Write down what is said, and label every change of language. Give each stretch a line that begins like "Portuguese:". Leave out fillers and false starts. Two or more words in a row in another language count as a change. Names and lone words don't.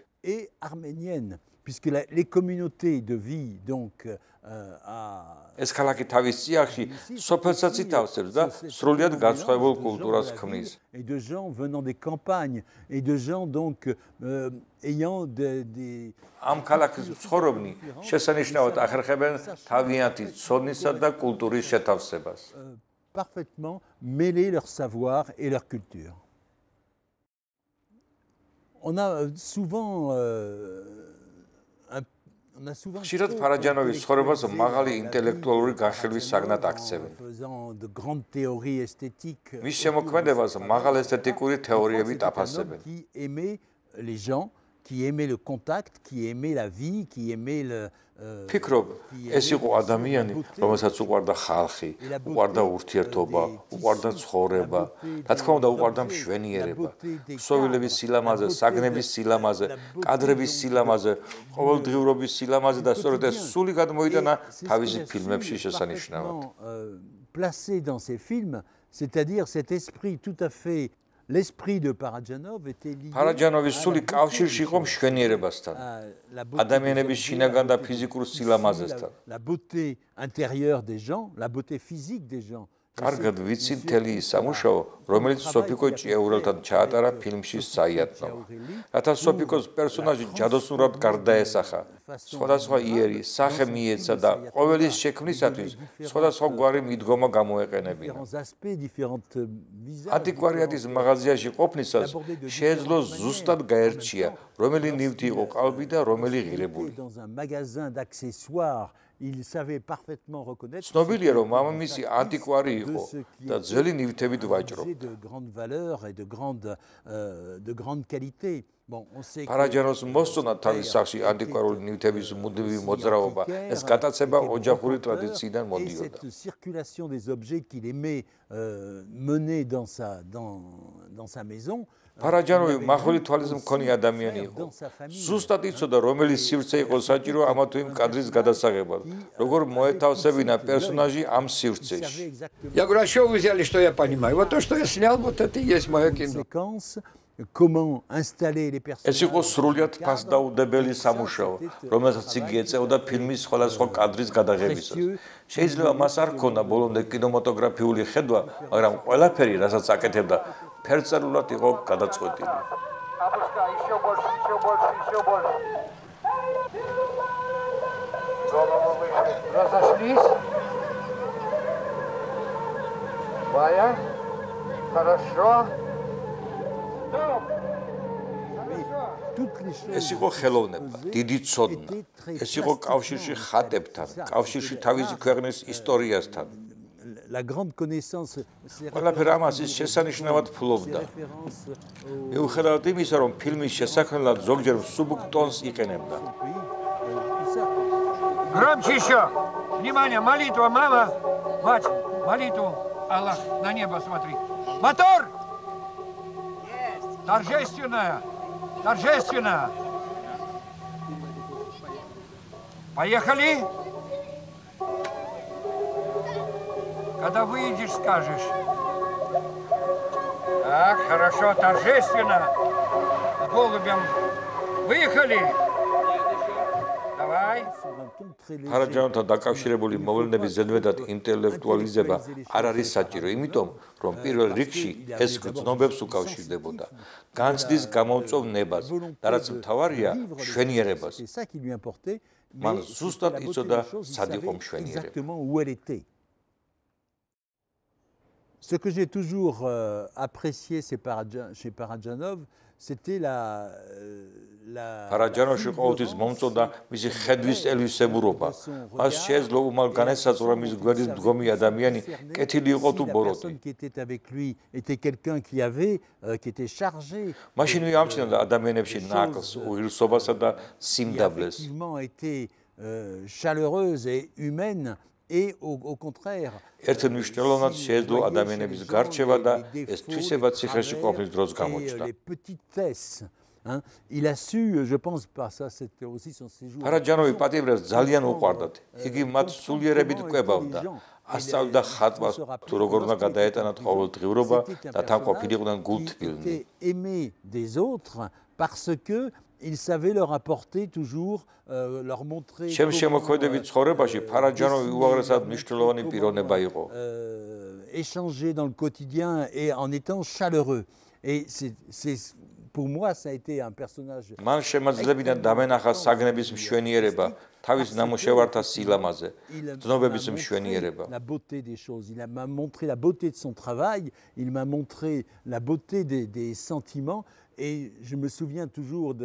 French: Et arménienne, puisque les communautés de vie donc
Georgian: ეს ქალაქი თავის წიაღში სოფელსაც ითავსებს და სრულიად განსხვავებულ კულტურას ქმნის.
French: Et de gens venant des campagnes et de gens donc ayant des
Georgian: ამ ქალაქის მცხოვრობნი შესანიშნავად ახერხებენ თავიანთი ცოდნისა და კულტურის შეთავსებას.
French: Parfaitement mêler leur savoir et leur culture. On a souvent
Georgian: ხშირად ფარაჯანოვის ცხოვრებას მაღალი ინტელექტუალური განხილვის საგნად აქცევენ. მის შემოქმედებას მაღალ ესთეტიკური თეორიებით აფასებენ.
French: qui aimait le contact, qui aimait la vie, qui aimait le
Georgian: ფიქრობ, ეს იყო ადამიანი, რომელსაც უყვარდა ხალხი, უყვარდა ურთიერთობა, უყვარდა ცხოვრება, რა თქმა უნდა, უყვარდა მშვენიერება, ქსოვილების სილამაზე, საგნების სილამაზე, კადრების სილამაზე, ყოველდღიურობის სილამაზე და სწორედ ეს სული გადმოიტანა თავისი ფილმებში შესანიშნავად.
French: Placé dans ces films, c'est-à-dire cet esprit tout à fait L'esprit de Parajanov était lié
Georgian: Parajanovის სული კავშირში იყო მშვენიერებასთან, ადამიანების შინაგან და ფიზიკურ სილამაზესთან. La beauté intérieure des gens, la beauté physique des gens. კარგად ვიცი მთელი ის სამუშაო, რომელიც სოფიკო ჭიეურელთან ჩაატარა ფილმში საიათნოვა. რათა სოფიკოს პერსონაჟი ჯადოსნურად გარდაესახა, სხვადასხვა იერი, სახე მიეცა და ყოველის შექმნისათვის სხვადასხვა გვარი მიდგომა გამოეყენებინა. ანტიკვარიატის მაღაზიაში ყოფნისას შეეძლო ზუსტად გაერჩია, რომელი ნივთი იყო ყალბი და რომელი ღირებული.
French: Il savait parfaitement reconnaître.
Georgian: ცნობილია, რომ მამამისი ანტიკვარი იყო და ძველი ნივთებით ვაჭრობდა.
French: De grande valeur et de grande qualité. Bon, on sait que
Georgian: Parajanos მოსწონა თავის სახში ანტიკვარული ნივთების მუდმივი მოძრაობა. ეს გატაცება ოჯახური ტრადიციიდან მოდიოდა.
French: Cette circulation des objets qu'il aimait mener dans sa maison.
Georgian: Parajanov მახვილი თვალის მქონე ადამიანი იყო. ზუსტად იცოდა, რომელი სივრცე იყო საჭირო ამა თუ იმ კადრის გადასაღებად, როგორ მოეთავსებინა პერსონაჟი ამ სივრცეში.
Russian: Я говорю, а что вы взяли, что я понимаю? Вот то, что я снял, вот это и есть мое кино.
French: Comment installer les personnages.
Georgian: ეს იყო სრულიად ფასდაუდებელი სამუშაო, რომელსაც იგი ეწეოდა ფილმის სხვადასხვა კადრის გადაღებისას. შეიძლება მას არ ჰქონდა ბოლომდე კინემატოგრაფიული ხედვა, მაგრამ ყველაფერი, რასაც აკეთებდა, ფერწერულად იყო გადაწყვეტილი.
Russian: Разошлись? Ваня? Хорошо.
Georgian: ეს იყო ხელოვნება, დიდი ცოდნა. ეს იყო კავშირში ხატებთან, კავშირში თავისი ქვეყნის ისტორიასთან.
French: La grande connaissance
Georgian: ყველაფერ ამას ის შესანიშნავად ფლობდა. მიუხედავად იმისა, რომ ფილმის შესაქმნელად ზოგჯერ მსუბუქ ტონს იყენებდა.
Russian: Громче еще! Внимание, молитва, мама! Мать, молитву! Аллах, на небо смотри! Мотор! Торжественная! Торжественно! Поехали! Когда выйдешь, скажешь. Так, хорошо, торжественно. С голубем. Выехали! Давай.
Georgian: ფარაჯანოვთან დაკავშირებული მოვლენების ზედმეტად ინტელექტუალიზება არ არის საჭირო, იმიტომ რომ პირველ რიგში ეს გრძნობებს უკავშირდებოდა, განცდის გამოუწვევ ნებას და რაც მთავარია, მშვენიერებას. მან ზუსტად იცოდა, სად იყო მშვენიერება.
French: Ce que j'ai toujours apprécié chez Parajanov, c'était
Georgian: ფარაჯანოვში ყოველთვის მომწონდა მისი ხედვის ელვისებურობა. მას შეეძლო უმალ განესაზღვრა მის გვერდის მდგომი ადამიანი კეთილი იყო თუ ბოროტი. მაშინ ამჩნევდა ადამიანებში ნაკლს, უღირსობასა და სიმდაბლეს.
French: Et au contraire,
Georgian: ერთ მნიშვნელოვნად შეეძლო ადამიანების გარჩევა და ეს თვისება ციხეში ყოფნის დროს გამოჩნდა.
French: Il a su, je pense pas, ça c'était aussi son séjour.
Georgian: ფარაჯანოვი პატიმრებს ძალიან უყვარდათ. იგი მათ სულიერებით კვებავდა. ასწავლიდა ხატვას, თუ როგორ უნდა გადაეტანათ ყოველდღიურობა და თან ყოფილიყვნენ გულთბილნი.
French: Aimer des autres parce que il savait leur apporter toujours leur montrer
Georgian: ჩემ შემოქმედებით ცხოვრებაში ფარაჯანოვი უაღრესად მნიშვნელოვანი პიროვნება იყო.
French: Échanger dans le quotidien et en étant chaleureux. Et c'est pour moi ça a été un personnage.
Georgian: მან შემაძლებიდან დამენახა საგნების მშვენიერება, თავის ნამუშევართა სილამაზე, ცნობების მშვენიერება.
French: La beauté des choses, il m'a montré la beauté de son travail, il m'a montré la beauté des sentiments. Et je me souviens toujours de